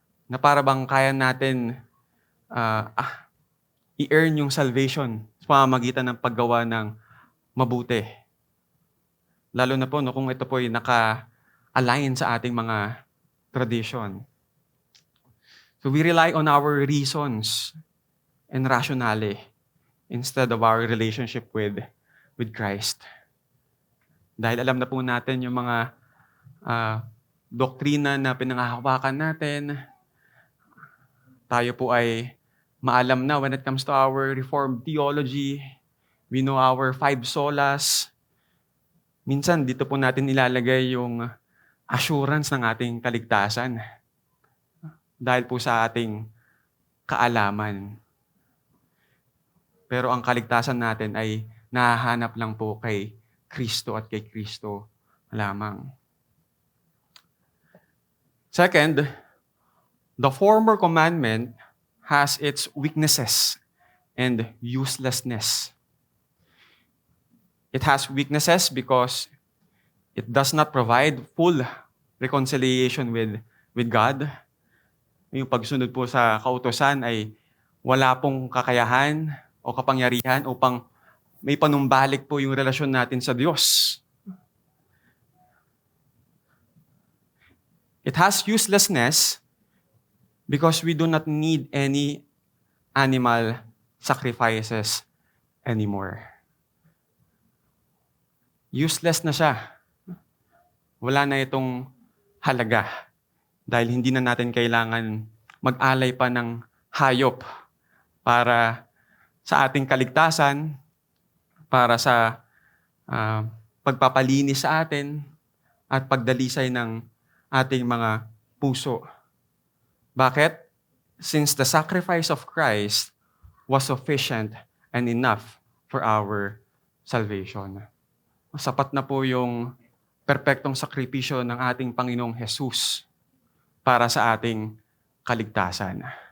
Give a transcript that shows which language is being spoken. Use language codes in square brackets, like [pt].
[tl] Na para bang kaya natin i-earn yung salvation sa pamamagitan ng paggawa ng mabuti. Lalo na po kung ito po ay naka-align sa ating mga tradition. [en] So we rely on our reasons and rationale instead of our relationship with Christ. [tl] Dahil alam na po natin yung mga doktrina na pinangahawakan natin, tayo po ay maalam na [en] when it comes to our Reformed theology. We know our 5 solas. [tl] Minsan, dito po natin ilalagay yung assurance ng ating kaligtasan dahil po sa ating kaalaman. Pero ang kaligtasan natin ay nahahanap lang po kay Kristo at kay Kristo lamang. [en] Second, the former commandment has its weaknesses and uselessness. It has weaknesses because it does not provide full reconciliation with God. [tl] Yung pagsunod po sa kautusan ay wala pong kakayahan o kapangyarihan upang may panumbalik po yung relasyon natin sa Diyos. [en] It has uselessness because we do not need any animal sacrifices anymore. [tl] Useless na siya. Wala na itong halaga dahil hindi na natin kailangan mag-alay pa ng hayop para sa ating kaligtasan, para sa pagpapalinis sa atin at pagdalisay ng ating mga puso. Bakit? [en] Since the sacrifice of Christ was sufficient and enough for our salvation. [tl] Sapat na po yung perpektong sakripisyo ng ating Panginoong Jesus para sa ating kaligtasan.